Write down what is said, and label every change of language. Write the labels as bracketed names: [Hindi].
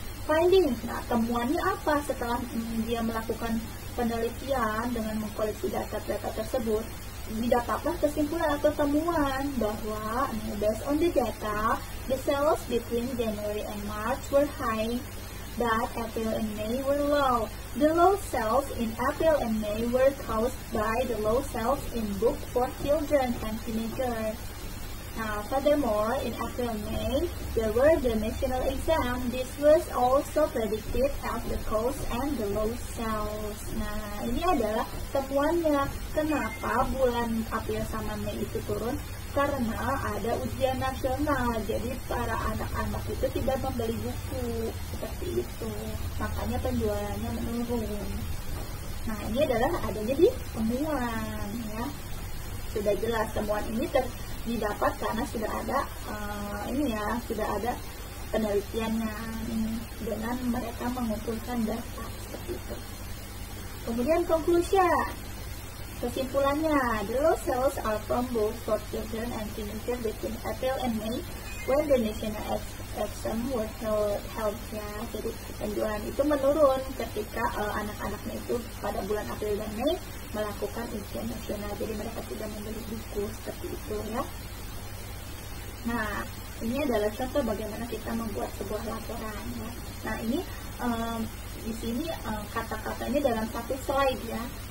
[Indonesian] Finding, nah temuannya apa setelah dia melakukan penelitian dengan mengkoleksi data-data tersebut? Didapatlah kesimpulan atau temuan bahwa [English] based on the data, the sales between January and March were high but April and May were low. The low sales in April and May were caused by the low sales in books for children and teenagers. Now, furthermore, in April and May, there were the national exam. This was also predicted as the cause and the low sales. [Indonesian] Nah, ini adalah temuannya. Kenapa bulan April sama Mei itu turun? Karena ada ujian nasional, jadi para anak-anak itu tidak membeli buku seperti itu, makanya penjualannya menurun. Nah, ini adalah adanya di temuan, ya. Sudah jelas temuan ini didapat karena sudah ada sudah ada penelitiannya dengan mereka mengumpulkan data seperti itu. Kemudian conclusion. Kesimpulannya, [English] the low sales are from both for children and teenagers between April and May when the national exam were held, ya. [Indonesian] Jadi penjualan itu menurun ketika anak-anaknya itu pada bulan April dan Mei melakukan ujian nasional. Jadi mereka tidak membeli buku seperti itu, ya. Nah, ini adalah contoh bagaimana kita membuat sebuah laporan, ya. Nah, ini di sini kata-katanya dalam satu slide, ya.